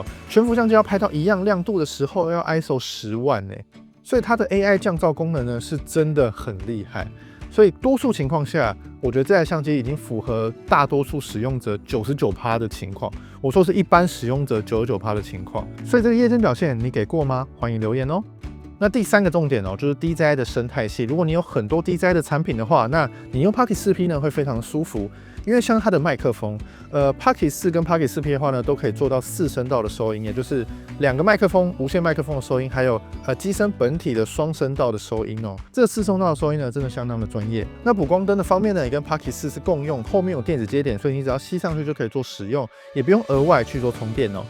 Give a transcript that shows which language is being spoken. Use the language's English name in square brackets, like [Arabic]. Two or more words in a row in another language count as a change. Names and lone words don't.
[Chinese] 全幅相機要拍到一樣亮度的時候，要 ISO 10萬欸，所以它的 AI 降噪功能呢，是真的很厲害。所以多數情況下，我覺得这台相機已經符合大多數使用者99%的情況。我說是一般使用者99%的情況。所以這個夜間表現你給過嗎？歡迎留言哦。那第三個重點哦，就是 DJI 的生態系。如果你有很多 DJI 的產品的話，那你用 Pocket 4P 呢會非常舒服，因為像它的麥克風，Pocket 4跟 Pocket 4P 的話呢，都可以做到4聲道的收音，也就是2個麥克風、無線麥克風的收音，還有機身本體的雙聲道的收音哦。這個4聲道的收音呢，真的相當的專業。那補光燈的方面呢，也跟 Pocket 4是共用，後面有電子接點，所以你只要吸上去就可以做使用，也不用額外去做充電哦。